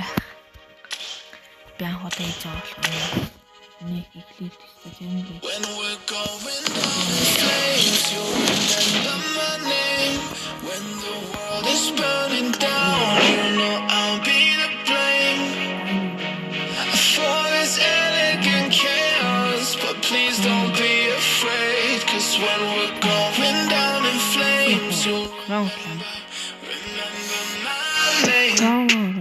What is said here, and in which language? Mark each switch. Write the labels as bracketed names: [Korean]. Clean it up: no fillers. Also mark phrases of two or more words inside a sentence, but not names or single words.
[Mongolian] Би анх удаа хийж байгаа болохоор нэг ихлээр тэстэй юм бэ. [English] When the world is burning down, you know I'll be the blame for this elegant chaos, but please don't be afraid, cause when we're going down in flames, you'll remember my name.